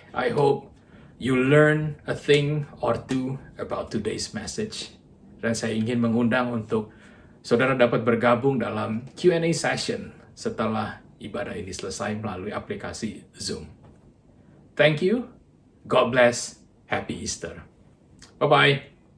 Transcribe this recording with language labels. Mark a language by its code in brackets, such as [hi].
[en] I hope you learn a thing or two about today's message. [id] Dan saya ingin mengundang untuk saudara dapat bergabung dalam Q&A session setelah ibadah ini selesai melalui aplikasi Zoom. [en] Thank you. God bless. Happy Easter. Bye-bye.